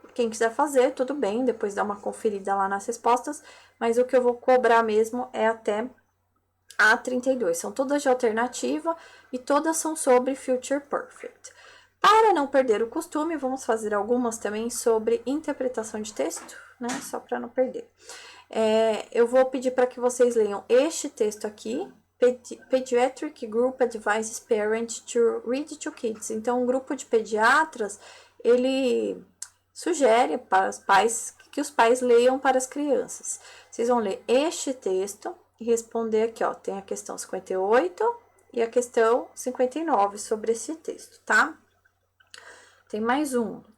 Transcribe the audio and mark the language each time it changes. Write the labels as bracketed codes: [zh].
[pt] Quem quiser fazer, tudo bem, depois dá uma conferida lá nas respostas, mas o que eu vou cobrar mesmo é até a 32. São todas de alternativa e todas são sobre Future Perfect. Para não perder o costume, vamos fazer algumas também sobre interpretação de texto, né? Só para não perder. Eu vou pedir para que vocês leiam este texto aqui. [en] Pediatric Group Advises Parents to Read to Kids. [pt] Então, um grupo de pediatras, ele sugere para os pais que os pais leiam para as crianças. Vocês vão ler este texto e responder aqui, ó. Tem a questão 58 e a questão 59 sobre esse texto, tá? Tem mais um.